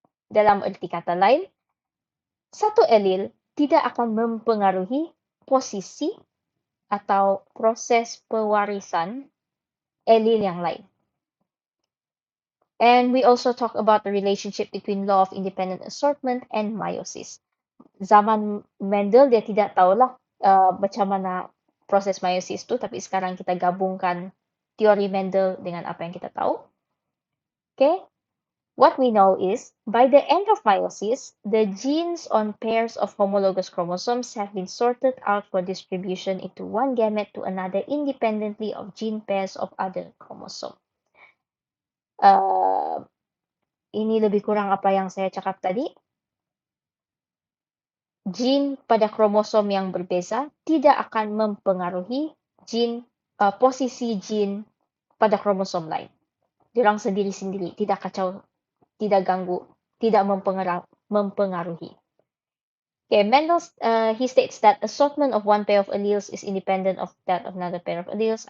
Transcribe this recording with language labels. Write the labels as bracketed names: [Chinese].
[Malay] Dalam arti kata lain, satu allele tidak akan mempengaruhi posisi atau proses pewarisan allele yang lain. [English] And we also talk about the relationship between law of independent assortment and meiosis. [Malay] zaman Mendel dia tidak tahulah macam mana proses meiosis itu, tapi sekarang kita gabungkan teori Mendel dengan apa yang kita tahu. [English] Okay, what we know is by the end of meiosis, the genes on pairs of homologous chromosomes have been sorted out for distribution into one gamete to another independently of gene pairs of other chromosome. [Malay] Ini lebih kurang apa yang saya cakap tadi. Gene pada kromosom yang berbeza tidak akan mempengaruhi posisi gene pada kromosom lain. Diorang sendiri-sendiri, tidak kacau, tidak ganggu, tidak mempengaruhi. [English] Okay, Mendel, he states that assortment of one pair of alleles is independent of that of another pair of alleles.